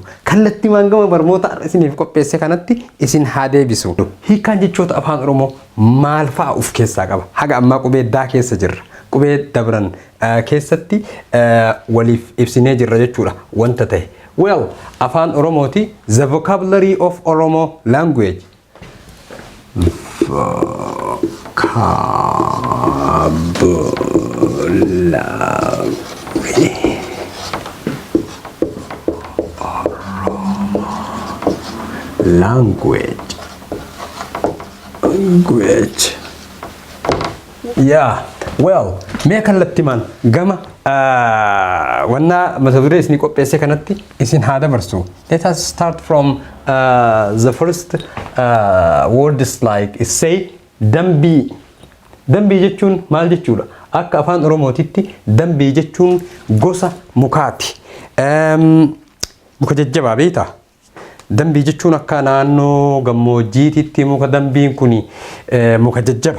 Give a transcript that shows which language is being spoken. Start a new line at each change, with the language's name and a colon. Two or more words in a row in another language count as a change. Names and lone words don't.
Oromo: Kallattii gama barnoota isiniif qopheesse kanatti isin haa deebisu. Hiikaan jechoota afaan Oromoo maal fa'a of keessaa qaba? Haga ammaa qubee daa keessa jirra. Qubee dabran keessatti waliif ibsinee jirra jechuudha wanta ta'e.
English: Well,
Oromo: afaan Oromooti
English: the vocabulary of Oromo language. Language. Yeah. Well,
Oromo: mee kallattii man gama wanna mata duree isin qopheesse kanatti isin haa dabarsu.
English: Let us start from the first words like say dambii.
Oromo: Dambii jechuun maal jechuudha? Akka afaan Oromootitti dambii jechuun gosa mukaati. Muka jajjabaa beektaa? Dambii jechuun akka naannoo gammoojjiititti muka dambiin kuni muka jajjaba.